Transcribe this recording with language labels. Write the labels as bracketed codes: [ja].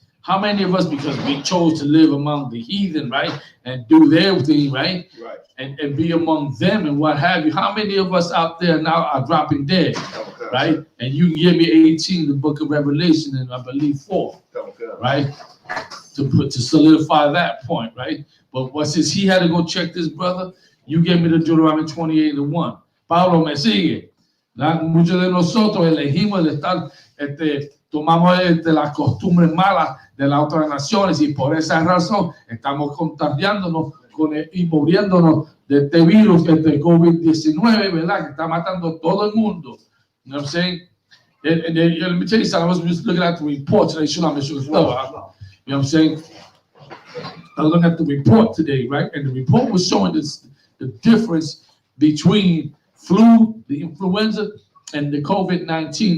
[en] How many of us, because we chose to live among the heathen, right, and do their thing, right, and be among them and what have you, how many of us out there now are dropping dead, right? And you can give me 18, the book of Revelation, and I believe 4, right, to solidify that point, right? But what since he had to go check this brother, you gave me the Deuteronomy 28:1. [es] Pablo me sigue. Muchos de nosotros elegimos de estar, tomamos las costumbres malas de las otras naciones y por esa razón estamos contagiándonos y muriéndonos de este virus, este COVID-19, ¿verdad? Que está matando a todo el mundo. [en] You know what I'm saying? And let me tell you something. I was just looking at the report today. You know what I'm saying? I was looking at the report today, right? And the report was showing the difference between flu, the influenza, and the COVID-19.